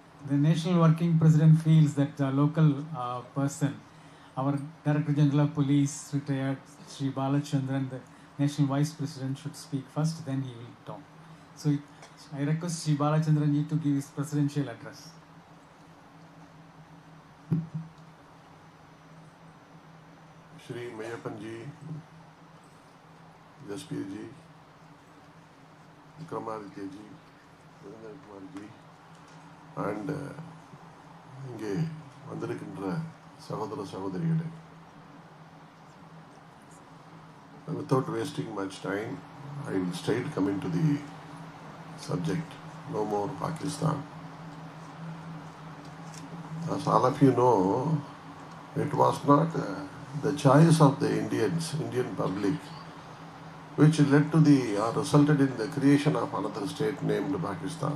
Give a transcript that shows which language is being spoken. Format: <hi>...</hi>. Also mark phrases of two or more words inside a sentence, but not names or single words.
<en>the National Working President feels that the local person, our Director General of Police, retired Sri Balachandran, the National Vice President, should speak first, then he will talk. So I request Sri Balachandran ji to give his presidential address. Shri Mayappan ji, Jaspir ji, Vikramaditya ji, Virendra Kumar ji,</en> <ta>and இங்கே வந்திருக்கின்ற சகோதர சகோதரிகளே,</ta> <en>without wasting much time, I will straight come into the subject. No more Pakistan. As all of you know, it was not the choice of the Indian public, which led to resulted in the creation of another state named Pakistan.</en>